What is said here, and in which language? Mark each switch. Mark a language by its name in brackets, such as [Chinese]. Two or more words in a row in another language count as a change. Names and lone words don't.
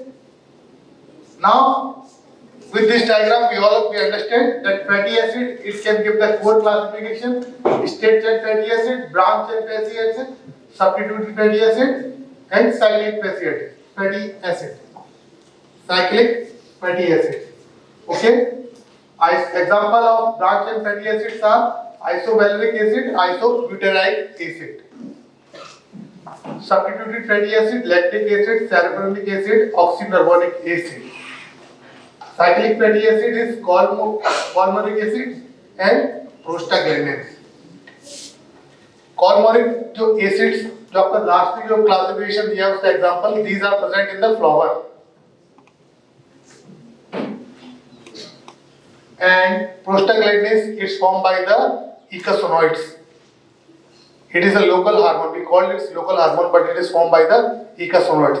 [English] Now, with this diagram, we understand that fatty acid, it can give the four classification: straight chain fatty acid, branch chain fatty acid, substituted fatty acid, and cyclic fatty acid. Cyclic fatty acid. Okay. Example of branch chain fatty acids are isovaleric acid, isobutyric acid. Substituted fatty acid, lactic acid, cerebronic acid, oxynuronic acid. Cyclic fatty acid is colmonic acid and prostaglandins. [Hindi] Colmonic जो acids जो आपका लास्ट में जो क्लासिफिकेशन दिया उसका एग्जांपल, [English] these are present in the flower. And prostaglandins is formed by the icosanoids. It is a local hormone. We call it local hormone, but it is formed by the icosanoids.